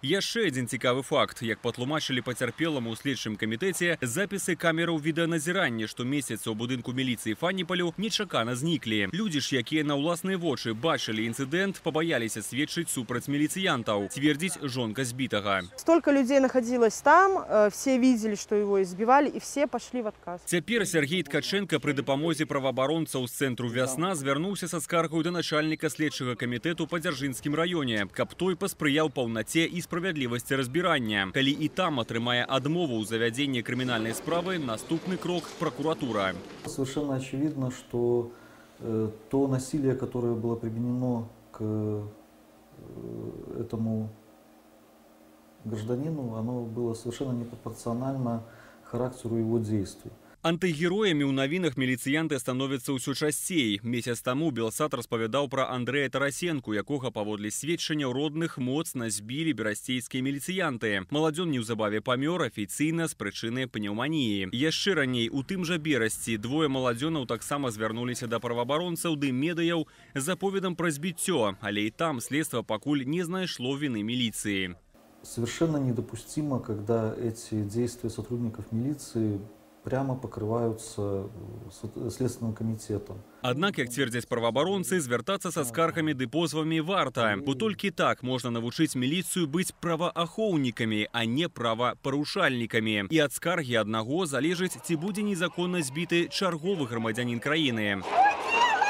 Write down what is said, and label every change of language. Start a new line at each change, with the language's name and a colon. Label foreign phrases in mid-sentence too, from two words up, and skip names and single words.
Belarusian: Яшчэ адзін цікавы факт. Як патлумачылі пацярпеламу ў следчым камітэце, запісы камераў відэаназірання, што месяца ў будынку міліцыі Фаніпалю нечакана зніклі. Людзі ж, якія на ўласныя вочы бачылі інцыдэнт, пабаяліся сведчыць супраць міліцыянтаў, цвердзіць жонка збітага.
Russian: Столько людей находилось там, все видели, что его избивали, и все пошли в отказ.
Belarusian: Цяпер Сергей Ткаченко пры дапамозе праваабаронцаў з цэнтру «Вясна» звярнуўся са скаргаю да начальніка следчага камітэту па Дзяржынскім раёне, каб той паспрыяў паўнаце і справядлівасці разбірання. Калі і там атрымае адмову ў завядзенні крымінальнай справы, наступны крок – прокуратура.
Russian: Совершенно очевидно, что то насилие, которое было применено к этому гражданину, оно было совершенно непропорционально характеру его действий.
Belarusian: Антыгероямі ў навінах міліцыянты становяцца ўсё часцей. Месяц таму Белсат распавядаў пра Андрэя Тарасенку, якога паводле сведчанняў родных моцна збілі берасцейскія міліцыянты. Маладзён неўзабаве памёр афіцыйна з прычыны пнеўманіі. Яшчэ раней у тым жа Берасці двое маладзёнаў таксама звярнуліся да праваабаронцаў ды медыяў з аповедам пра збіццё, але і там следства пакуль не знайшло вины міліцыі.
Russian: Совершенно недопустимо, когда эти действия сотрудников милиции прямо покрываются Следственным комитетом.
Belarusian: Аднак, як цвердзяць праваабаронцы, звяртацца са скаргамі ды позвамі варта, бо толькі так можна навучыць міліцыю быць праваахоўнікамі, а не правапарушальнікамі. І ад скаргі аднаго залежыць, ці будзе незаконна збіты чарговы грамадзянін краіны.